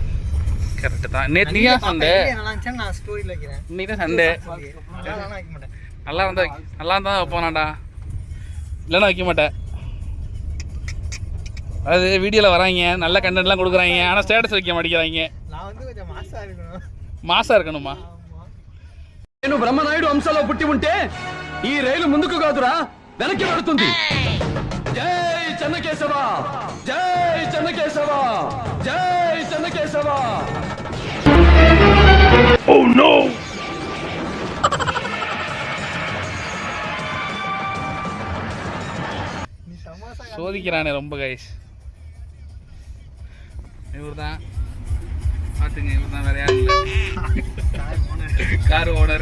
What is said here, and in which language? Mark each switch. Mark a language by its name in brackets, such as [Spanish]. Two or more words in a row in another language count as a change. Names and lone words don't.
[Tamil] கரெக்ட் தான். நேத்தியா சண்டே நல்லா இருந்துச்சு. நான் ஸ்டோரியில வைக்கிறேன். இன்னைக்கு தான் சண்டே. நல்லா இருந்தா வைப்போனாடா, இல்லைன்னா வைக்க மாட்டேன். அது வீடியோவில் வராங்க, நல்ல கண்டென்ட்லாம் கொடுக்குறாங்க, ஆனால் ஸ்டேட்டஸ் வைக்க மாட்டேங்கிறாங்க. நான் வந்து கொஞ்சம் మాసా இருக்கணுமா? [Telugu] నేను బ్రహ్మనాయుడు అంశలో పుట్టి ఉంటే ఈ రైలు ముందుకు కాదురా వెనక్కి పడుతుంది. జై చెన్నకేశవ, జై చెన్నకేశవ, జై చెన్నకేశవ. [English] oh no. [Tamil] சோதிக்கிறானே ரொம்ப கைஸ். இவர் தான் பாத்துங்க, இவர் தான், வேற யாரும் இல்லை. [English] car owner.